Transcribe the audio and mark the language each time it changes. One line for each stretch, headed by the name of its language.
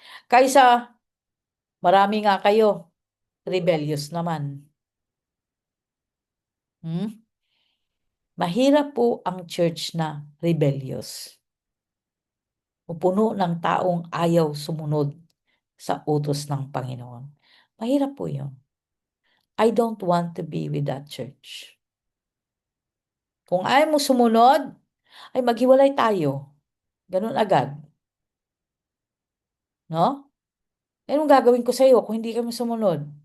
Filipino: Kaysa marami nga kayo, rebellious naman. Mahirap po ang church na rebellious. O puno ng taong ayaw sumunod sa utos ng Panginoon. Mahirap po yun.
English: I don't want to be with that church.
Filipino: Kung ayaw mo sumunod, ay maghiwalay tayo. Ganun agad. No? Anong gagawin ko sa iyo kung hindi kami sumunod?